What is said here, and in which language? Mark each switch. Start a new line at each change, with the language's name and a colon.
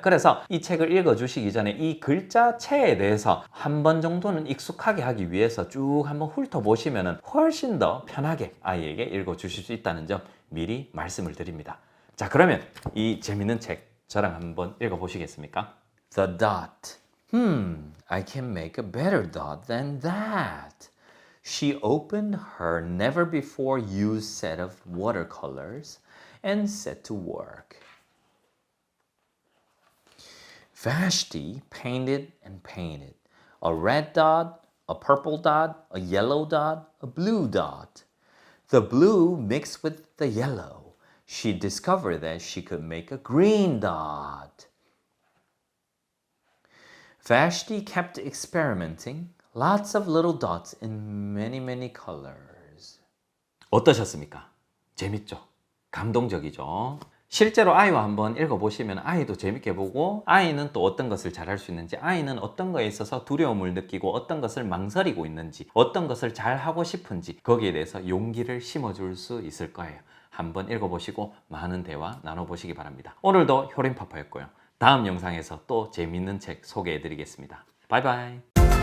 Korean: 그래서 이 책을 읽어주시기 전에 이 글자체에 대해서 한 번 정도는 익숙하게 하기 위해서 쭉 한번 훑어보시면 훨씬 더 편하게 아이에게 읽어주실 수 있다는 점 미리 말씀을 드립니다. 자, 그러면 이 재밌는 책 저랑 한번 읽어보시겠습니까?
English: The Dot. I can make a better dot than that. She opened her never before used set of watercolors and set to work. Vashti painted and painted. A red dot, a purple dot, a yellow dot, a blue dot. The blue mixed with the yellow. She discovered that she could make a green dot. Vashti kept experimenting, lots of little dots in many, many colors.
Korean: 어떠셨습니까? 재밌죠? 감동적이죠? 실제로 아이와 한번 읽어보시면 아이도 재밌게 보고 아이는 또 어떤 것을 잘할 수 있는지, 아이는 어떤 거에 있어서 두려움을 느끼고 어떤 것을 망설이고 있는지, 어떤 것을 잘하고 싶은지 거기에 대해서 용기를 심어줄 수 있을 거예요. 한번 읽어보시고 많은 대화 나눠보시기 바랍니다. 오늘도 효린파파였고요. 다음 영상에서 또 재밌는 책 소개해드리겠습니다. 바이바이.